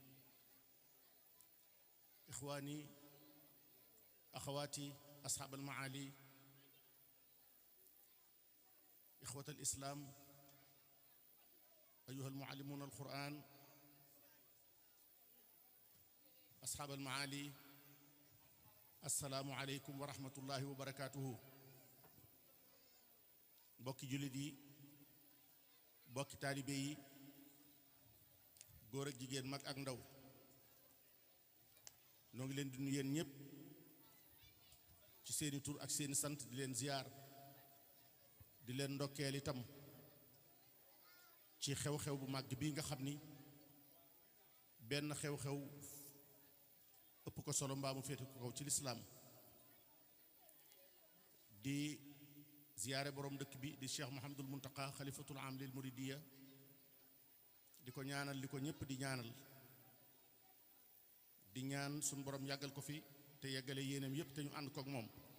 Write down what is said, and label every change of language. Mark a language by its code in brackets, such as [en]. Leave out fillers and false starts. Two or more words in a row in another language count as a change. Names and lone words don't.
[ar] إخواني أخواتي أصحاب المعالي إخوة الإسلام أيها المعلمون القرآن أصحاب المعالي السلام عليكم ورحمة الله وبركاته. [wo] mbokki jullit mbokki taalibe góor ak jigéen mag ak ndaw noo ngi leen di nuyu yéen ñëpp ci seeni tur ak seeni sant di leen ziyaar di leen ndokkeel itam ci xew-xew bu màgg bii nga xam ni benn xew-xew ëpp ko solo mbaa mu féete ko kaw ci lislaam di ziyaare borom dëkk bi di Cheikh Mouhamadul Muntaqa [ar] الخليفة العام للمريدية [wo] di ko ñaanal li ko ñëpp di ñaanal di ñaan suñu borom yàggal ko fi te yeggale yéenam yëpp te ñu ànd kook moom.